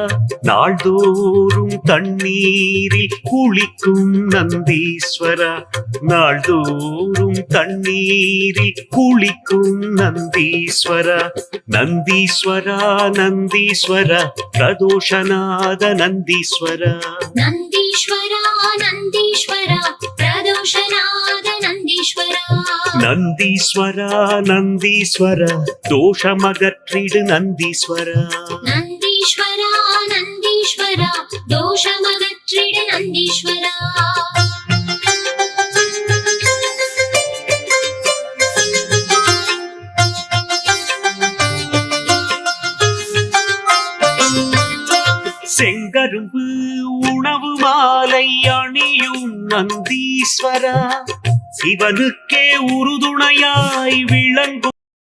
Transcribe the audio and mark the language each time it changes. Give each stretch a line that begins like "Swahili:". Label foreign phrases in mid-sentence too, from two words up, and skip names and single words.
Tamil: நாள்தோறும் தண்ணீரில் குளிக்கும் நந்தீஸ்வரா, நாள்தோறும் தண்ணீரில் குளிக்கும் நந்தீஸ்வரா. நந்தீஸ்வரா நந்தீஸ்வரா பிரதோஷநாத நந்தீஸ்வரா
Telugu: నందీశ్వర నందీశ్వర ప్రదోషనాద నందీశ్వర నందీశ్వర నందీశ్వర దోషమగట్రిడు నందీశ్వర నందీశ్వర నందీశ్వర దోషమగట్రిడు నందీశ్వర
Tamil: செங்கரும்பு உணவு மாலை அணியும் நந்தீஸ்வரா, சிவனுக்கே உறுதுணையாய் விளங்கும்